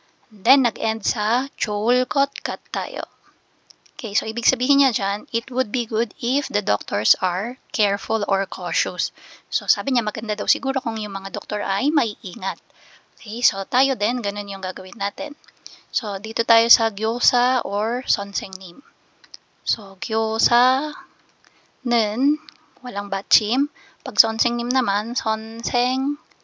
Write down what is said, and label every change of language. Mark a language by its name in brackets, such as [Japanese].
[Filipino] And then, nag-end sa [Korean] 좋을 것 같아요. [English] Okay, so [Filipino] ibig sabihin niya dyan, [English] it would be good if the doctors are careful or cautious. [Filipino] So, sabi niya, maganda daw siguro kung yung mga doktor ay maiingat. Okay, so tayo din, ganun yung gagawin natin. So, dito tayo sa [Korean] 교사 [Filipino] or [Korean] 선생님. [Filipino] So, [Korean] 교사는 [Filipino] walang 받침. Pag 선생님 naman, [Korean] 선생님은.